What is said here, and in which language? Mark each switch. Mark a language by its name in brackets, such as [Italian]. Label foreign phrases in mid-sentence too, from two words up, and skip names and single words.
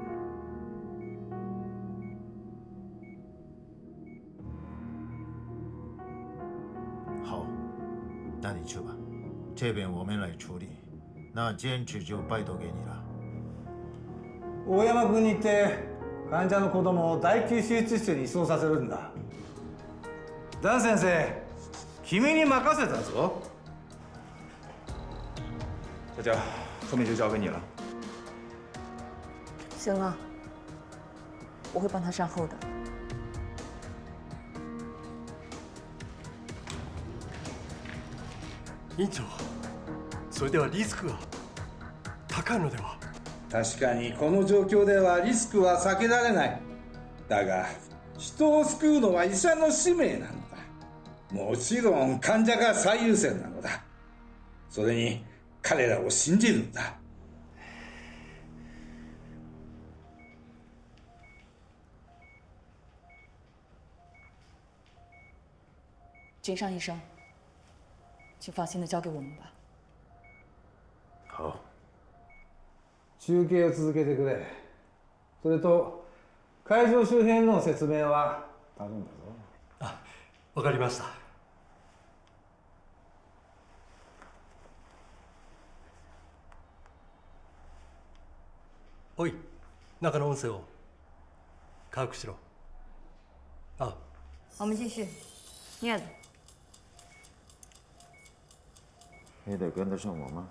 [Chinese] 好，那你去吧，这边我们来处理。那坚持就拜托给你了。 [Japanese] 大山君に言って患者の子供を第9手術室に移送させるんだ。ダン先生、君に任せたぞ。 [Chinese] 佳佳，后面就交给你了。行了，我会帮他善后的。 [Japanese] 院長、それではリスクが高いのでは。確かにこの状況ではリスクは避けられない。だが人を救うのは医者の使命なのだ。もちろん患者が最優先なのだ。それに彼らを信じるんだ。 [Chinese] 君上医生，请放心的交给我们吧。好。 [Japanese] 中継を続けてくれ。それと会場周辺の説明は頼んだぞ。あ、わかりました。おい、中の音声を把握しろ。あ。 [Chinese] 我们继续，镊子。你得跟得上我吗？